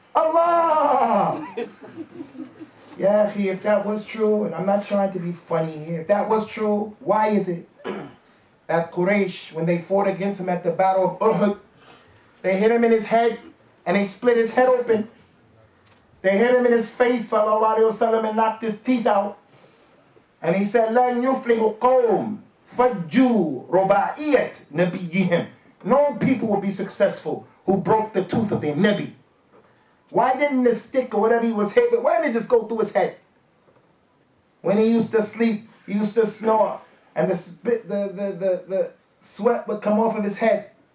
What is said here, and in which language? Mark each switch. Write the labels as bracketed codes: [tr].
[en] Allah! Yeah, if that was true, and I'm not trying to be funny here, if that was true, why is it that Quraysh, when they fought against him at the Battle of Uhud, they hit him in his head, and they split his head open. They hit him in his face, sallallahu alayhi wasallam, and knocked his teeth out. And he said, [ar] لَن يُفْلِحُ قَوْمٌ فَجُّوا رُبَاعِيَّةِ نَبِيِّهِمْ. [en] No people will be successful who broke the tooth of their Nabi. Why didn't the stick or whatever he was hit with, why didn't it just go through his head? When he used to sleep, he used to snore, and the sweat would come off of his head.